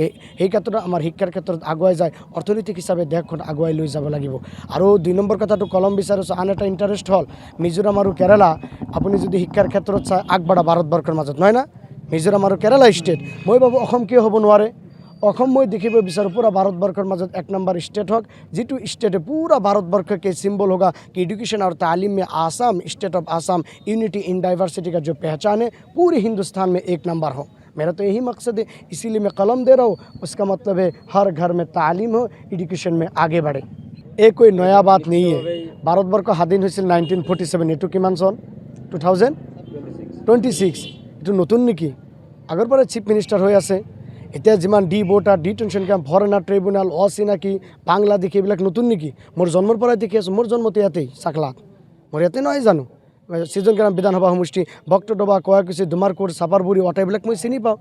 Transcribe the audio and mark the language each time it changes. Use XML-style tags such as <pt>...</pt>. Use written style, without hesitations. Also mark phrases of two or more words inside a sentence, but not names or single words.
<as>সেই ক্ষেত্ৰত আমাৰ শিক্ষাৰ ক্ষেত্ৰত আগুৱাই যায়, অৰ্থনৈতিক হিচাপে দেশখন আগুৱাই লৈ যাব লাগিব। আৰু 2 নম্বৰ কথাটো কলম বিচাৰিছোঁ, আন এটা ইণ্টাৰেষ্ট হ'ল মিজোৰাম আৰু কেৰালা। আপুনি যদি শিক্ষাৰ ক্ষেত্ৰত চাই আগবঢ়া ভাৰতবৰ্ষৰ মাজত, নহয় না? মিজোৰাম আৰু কেৰালা ষ্টেট। মই ভাবোঁ অসম কিয় হ'ব নোৱাৰে? অসম মই দেখিব বিচাৰোঁ পুৰা ভাৰতবৰ্ষৰ মাজত</as> <hi>1 नंबर स्टेट होगा, जितु स्टेट पूरा भारतवर्ष के सिंबल होगा कि एजुकेशन और तालीम में आसाम,</hi> <en>State of Assam, unity in diversity</en> <hi>का जो पहचान है पूरे हिंदुस्तान में 1 नंबर हो। मेरा तो यही मकसद है, इसीलिए मैं कलम दे रहा हूँ। उसका मतलब है हर घर में तालीम हो, एजुकेशन में आगे बढ़े। ये कोई नया बात नहीं है। भारतवर्ष</hi> <as>স্বাধীন হৈছিল 1947, এইটো কিমান চন? 2026। এইটো নতুন নেকি? আগৰ পৰা</as> <en>chief minister</en> <as>হৈ আছে। এতিয়া যিমান ডিভোটাৰ,</as> <en>detention camp, foreigner tribunal,</en> <as>অচিনাকি, বাংলাদেশী, এইবিলাক নতুন নেকি? মোৰ জন্মৰ পৰাই দেখি আছোঁ। মোৰ জন্মতে ইয়াতেই চাকলাত, মোৰ ইয়াতে নহয় জানো? সৃজন গ্ৰাম বিধানসভা সমষ্টি, বক্তডুবা, কয়াকুছি, ডুমাৰকুৰ, সাফাৰপুৰি, এইবিলাক মই চিনি পাওঁ।</as>